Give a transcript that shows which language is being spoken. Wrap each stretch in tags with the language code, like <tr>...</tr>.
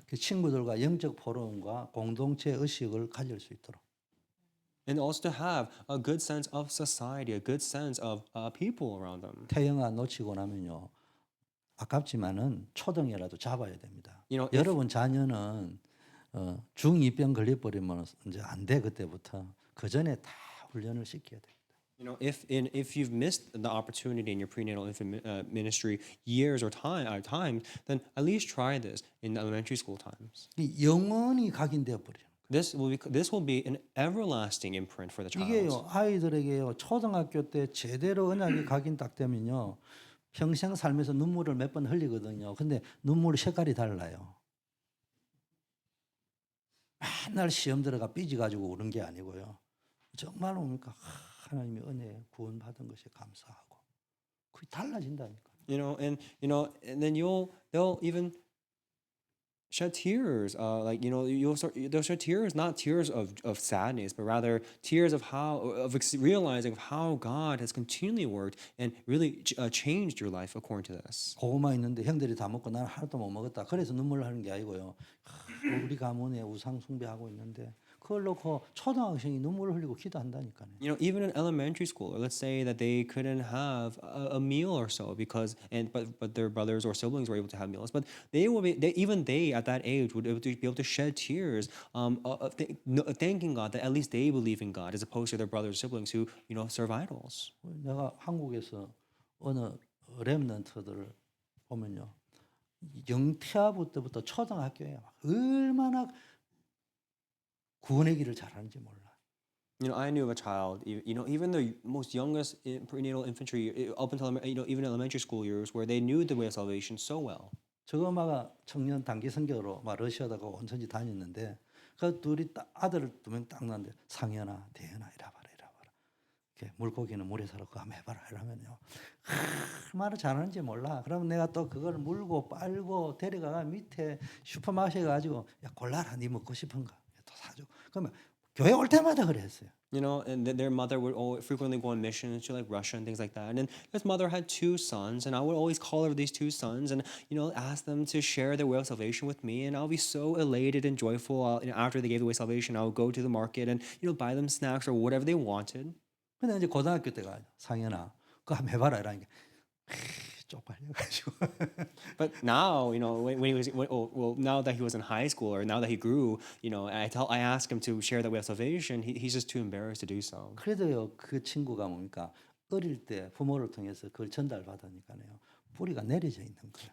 <ko>그 친구들과 영적 포럼과 공동체 의식을 가질 수 있도록.</ko> <en>And also to have a good sense of society, a good sense of people around them.</en> <ko>태영아 놓치고 나면요 아깝지만은 초등이라도 잡아야 됩니다.</ko> <en>If-</en> <ko>여러분 자녀는 중2병 걸려버리면 이제 안 돼 그때부터 그 전에 다 훈련을 시켜야 돼.</ko> <en>If you've missed the opportunity in your prenatal infant ministry years or time, then at least try this in elementary school times.</en> <ko>영원히 각인되어 버려.</ko> <en>This will be an everlasting imprint for the child.</en> <ko>이게요 아이들에게요 초등학교 때 제대로 언약이 각인 딱 되면요 평생 살면서 눈물을 몇 번 흘리거든요. 근데 눈물 색깔이 달라요. 맨날 시험 들어가 삐져가지고 우는 게 아니고요. 정말 뭡니까 하나님의 은혜 구원 받은 것에 감사하고 그게 달라진다니까.</ko> <en>And then they'll even shed tears, they'll shed tears, not tears of sadness, but rather tears of realizing of how God has continually worked and really changed your life according to this.</en> <ko>고구마 있는데 형들이 다 먹고 나는 하나도 못 먹었다. 그래서 눈물을 하는 게 아니고요. 우리 가문에 우상 숭배하고 있는데 그걸 놓고 초등학생이 눈물을 흘리고 기도한다니까요.</ko> <en>Even in elementary school, or let's say that they couldn't have a meal or so but their brothers or siblings were able to have meals, but even they at that age would be able to shed tears, thanking God that at least they believe in God as opposed to their brothers or siblings who serve idols.</en> <ko>내가 한국에서 어느 렘넌트들을 보면요. 영태아부 때부터 초등학교에 얼마나 구원의 길을 잘하는지 몰라.</ko> <en>I knew of a child, even the most youngest prenatal infantry, up until even elementary school years, where they knew the way of salvation so well.</en> <ko>저거 막 청년 단기 선교로 막 러시아다가 온천지 다녔는데 그 둘이 아들 두 명 딱 낳는데 상현아, 대현아 이라봐라. 이렇게 물고기는 물에 살아 그거 한번 해봐라 이러면요. 말을 잘하는지 몰라. 그러면 내가 또 그걸 물고 빨고 데려가가 밑에 슈퍼마켓에 가지고 야 골라라 네 먹고 싶은 거 또 사줘. 그러면 교회 올 때마다 그랬어요.</ko> <en>And their mother would frequently go on missions to like Russia and things like that. And his mother had two sons, and I would always call over these two sons and ask them to share their way of salvation with me. And I'll be so elated and joyful. After they gave the way of salvation, I would go to the market and buy them snacks or whatever they wanted.</en> <ko>근데 이제 고등학교 때가 상현아 그거 한번 해봐라 이러니까 쪽팔려가지고.</ko> <en>But now, when he was now that he was in high school or now that he grew, I asked him to share that way of salvation. He's just too embarrassed to do so.</en> <ko>그래도요 그 친구가 뭡니까 어릴 때 부모를 통해서 그걸 전달받으니까요 뿌리가 내려져 있는 거예요.</ko>